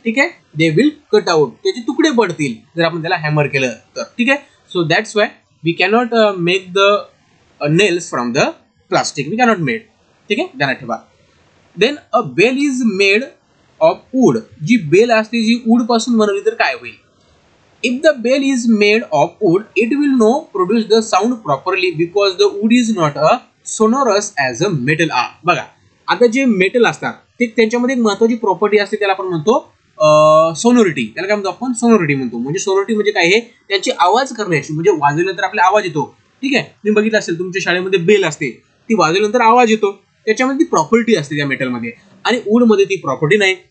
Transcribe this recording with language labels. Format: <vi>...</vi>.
<mr>ठीक आहे,</mr> <en>they will cut out,</en> <mr>त्याचे तुकडे पडतील जर आपण त्याला हॅमर केलं तर.</mr> <en>ठीक आहे, so that's why we cannot make the nails from the plastic. We cannot made.</en> <mr>ठीक आहे, ध्यानात ठेवा.</mr> <en>Then a bell is made of wood.</en> <mr>G bell असते जी वूड पासून बनवली तर काय होईल.</mr> <en>If the bell is made of wood, it will not produce the sound properly because the wood is not a sonorous as a metal are.</en> <mr>बघा, आता जे metal असतात ते त्यांच्यामध्ये एक महत्त्वाची प्रॉपर्टी असते, त्याला आपण म्हणतो सोनोरिटी. त्याला काय म्हणतो आपण, सोनोरिटी म्हणतो. म्हणजे सोनोरिटी म्हणजे काय, हे त्यांची आवाज करण्याची, म्हणजे वाजवल्यानंतर आपला आवाज येतो. ठीक आहे, तुम्ही बघितलं असेल तुमच्या शाळेमध्ये बेल असते, ती वाजवल्यानंतर आवाज येतो. त्याच्यामध्ये ती प्रॉपर्टी असते त्या मेटलमध्ये आणि वूडमध्ये ती प्रॉपर्टी नाही.</mr>